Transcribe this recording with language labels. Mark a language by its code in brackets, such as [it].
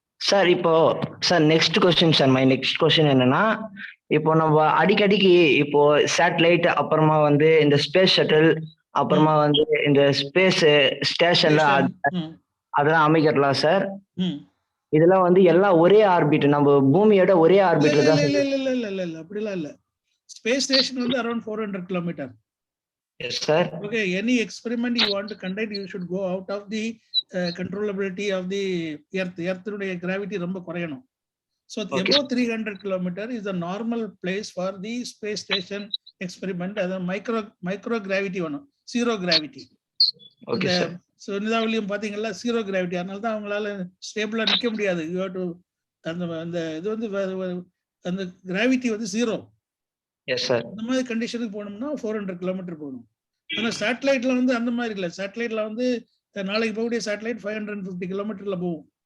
[ta] Sir இப்போ sir next question sir, my next question என்னன்னா, இப்போ நம்ம அடிக்கடிக்கு இப்போ சேட்டலைட், அப்புறமா வந்து இந்த ஸ்பேஸ் ஷட்டில், அப்புறமா வந்து இந்த ஸ்பேஸ் ஸ்டேஷன்ல அதெல்லாம் அமைக்கலாம் சார். இதெல்லாம் வந்து எல்லாம் ஒரே ஆர்பிட், நம்ம பூமியோட ஒரே ஆர்பிட்ல தான். இல்ல அப்படிலாம் இல்ல. ஸ்பேஸ் ஸ்டேஷன் வந்து around 400 kilometre. [en] Yes sir. Okay, any experiment you want to conduct, you should go out of the controllability of the earth. [ta] Earth-உடைய gravity ரொம்ப குறையணும். [en] So above 300 kilometer is the normal place for the space station experiment. As a microgravity [ta] வேணும், [en] zero gravity. Okay sir. [ta] So நிலாவிலையும் பாத்தீங்களா zero gravity, அதனால தான் அவங்களால ஸ்டேபிளா நிக்க முடியாது. [en] You have to [ta] அந்த இது வந்து அந்த கிராவிட்டி வந்து ஜீரோ. [en] Yes sir. [ta] அந்த மாதிரி கண்டிஷனுக்கு போகணும்னா 400 கிலோமீட்டர் போகணும். ஆனா சேட்டலைட்ல வந்து அந்த மாதிரி இல்ல. சேட்டலைட்ல வந்து நாளைக்கு போகக்கூடிய சேட்டலைட் 550 கிலோமீட்டர்ல போகும்.